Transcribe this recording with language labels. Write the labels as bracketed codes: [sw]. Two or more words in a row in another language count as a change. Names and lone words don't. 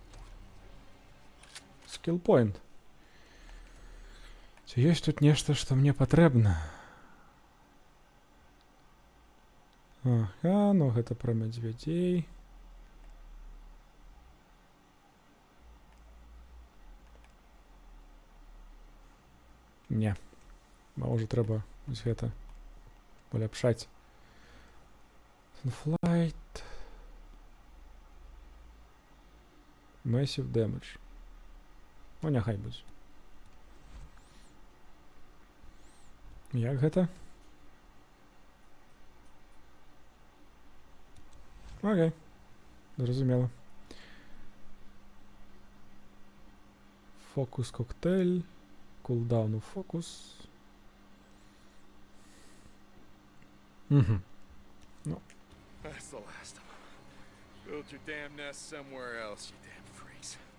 [en] Skill point. [be] Ці есть тут нешта, што мне патрэбна? Ага, ну гэта пра мядзвядзей. Не. Можа трэба вось гэта паляпшаць. [en] Flight. Massive damage. [be] Ну, няхай будзе. Як гэта? Окей. Зразумела. Фокус коктейль. Кулдауну фокус. Угу. Ну. [en] That's the last of them. Build your damn nest somewhere else, you damn freaks.